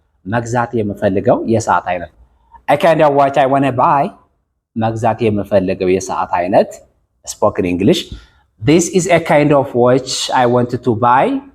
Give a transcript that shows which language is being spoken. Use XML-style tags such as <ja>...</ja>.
<am>መግዛት የምፈልገው የሰዓት አይነት</am> <en>a kinda watch I wanna buy.</en> <am>መግዛት የምፈልገው የሰዓት አይነት</am> <en>spoken English. This is a kind of watch I wanted to buy.</en>